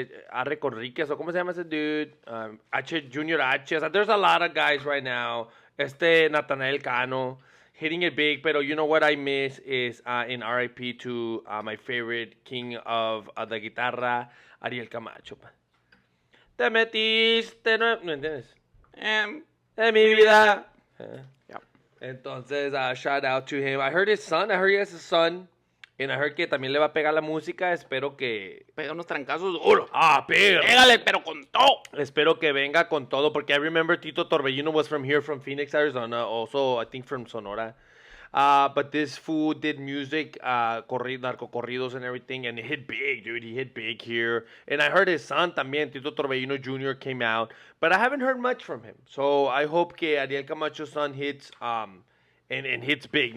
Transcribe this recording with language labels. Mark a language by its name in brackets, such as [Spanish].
[Spanish] Arre Conríquez, o ¿cómo se llama ese dude? [English] Junior H. [Spanish] O sea, [English] there's a lot of guys right now. Natanael Cano hitting it big, pero you know what I miss is in RIP to my favorite king of the guitarra, Ariel Camacho. [Spanish] Te metiste, ¿no entiendes? En mi vida. [English] Yep. Entonces, shout out to him. I heard he has a son. And I heard [Spanish] que también le va a pegar la música. Espero que... Pega unos trancazos duros. Pégale, pero con todo. Espero que venga con todo. [English] Porque I remember Tito Torbellino was from here, from Phoenix, Arizona. Also, I think from Sonora. But this fool did music, narco corridos and everything. And it hit big, dude. He hit big here. And I heard his son también, Tito Torbellino Jr. came out. But I haven't heard much from him. So I hope que Ariel Camacho's son hits... And hits big.